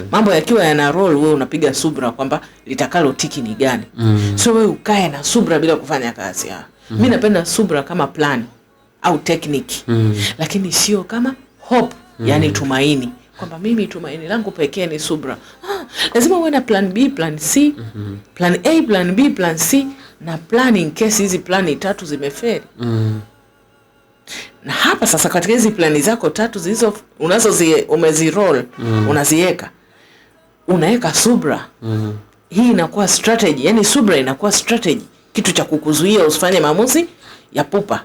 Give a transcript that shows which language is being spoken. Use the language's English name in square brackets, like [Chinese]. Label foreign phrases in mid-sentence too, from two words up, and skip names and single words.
[Swahili] Mambo yakiwa yana roll, wewe unapiga subra kwamba litakalo tiki ni gani. So wewe ukae na subra bila kufanya kazi. Mimi napenda subra kama plan au technique. Lakini sio kama hope, yani tumaini. Kwamba mimi tumaini langu pekee ni subra. Lazima uwe na [English] plan B, plan C, plan A, plan B, plan C [Swahili] na [English] plan in case [Swahili] hizi plani 3 zimefeli. Na hapa sasa katika hizi plani zako 3 zilizo umeziroll, unaziweka. Unaweka subra. Hii inakuwa strategy, yani subra inakuwa strategy, kitu cha kukuzuia usifanye maamuzi ya pupa.